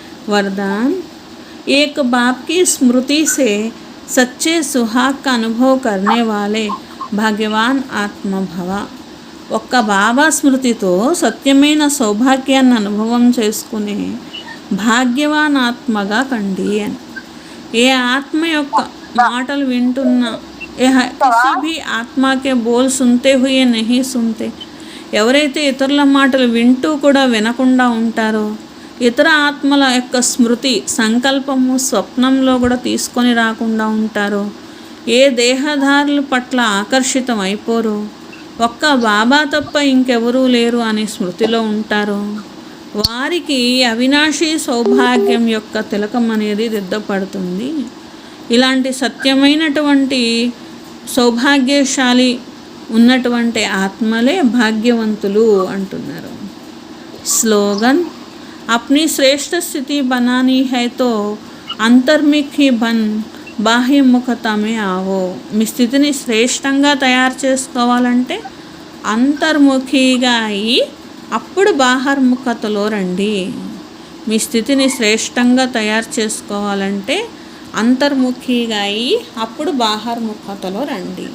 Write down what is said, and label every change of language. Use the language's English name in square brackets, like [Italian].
[Hindi] वरदान, एक बाप की स्मृति से सच्चे सुहाग का अनुभव करने वाले भाग्यवान आत्मा भव. [Telugu] ఒక్క బాబా స్మృతితో సత్యమైన సౌభాగ్యాన్ని అనుభవం చేసుకునే భాగ్యవాన్ ఆత్మగా కండి అని. ఏ ఆత్మ యొక్క మాటలు వింటున్నా, [Hindi] కిసి భీ ఆత్మా కే బోల్ సునతే హుయే నహీ సునతే. [Telugu] ఎవరైతే ఇతరుల మాటలు వింటూ కూడా వినకుండా ఉంటారో, ఇతర ఆత్మల యొక్క స్మృతి సంకల్పము స్వప్నంలో కూడా తీసుకొని రాకుండా ఉంటారో, ఏ దేహధారుల పట్ల ఆకర్షితం అయిపోరో, ఒక్క బాబా తప్ప ఇంకెవరూ లేరు అనే స్మృతిలో ఉంటారో, వారికి అవినాశీ సౌభాగ్యం యొక్క తిలకం అనేది దిద్దపడుతుంది. ఇలాంటి సత్యమైనటువంటి సౌభాగ్యశాలి ఉన్నటువంటి ఆత్మలే భాగ్యవంతులు అంటున్నారు. [Hindi] స్లోగన్, अपनी श्रेष्ठ स्थिति बनानी है तो अंतर्मुखी बन బాహ్యముఖత మే ఆవో. [Telugu] మీ స్థితిని శ్రేష్టంగా తయారు చేసుకోవాలంటే అంతర్ముఖిగా అయ్యి అప్పుడు బాహ్యముఖతలో రండి. మీ స్థితిని శ్రేష్టంగా తయారు చేసుకోవాలంటే అంతర్ముఖిగా అయ్యి అప్పుడు బాహర్ముఖతలో రండి.